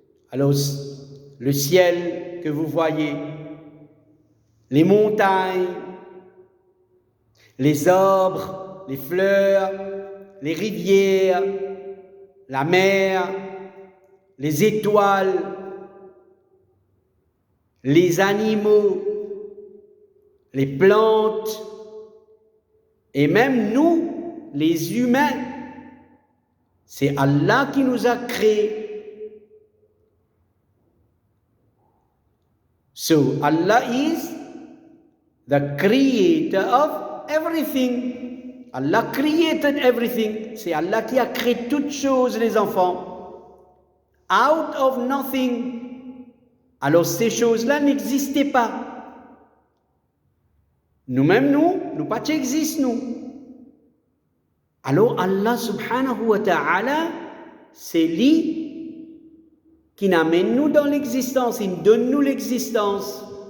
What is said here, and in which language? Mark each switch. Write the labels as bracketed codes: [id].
[fr] Alors, le ciel que vous voyez, les montagnes, les arbres, les fleurs, les rivières, la mer, les étoiles, les animaux, les plantes, et même nous, les humains, c'est Allah qui nous a créés. [en] So Allah is the creator of everything. Allah created everything. [fr] C'est Allah qui a créé toutes choses, les enfants. [en] Out of nothing. [fr] Alors ces choses-là n'existaient pas. Nous-mêmes, nous pas existons, nous. Alors Allah subhanahu wa ta'ala, c'est lui qui nous amène nous dans l'existence, il nous donne nous l'existence.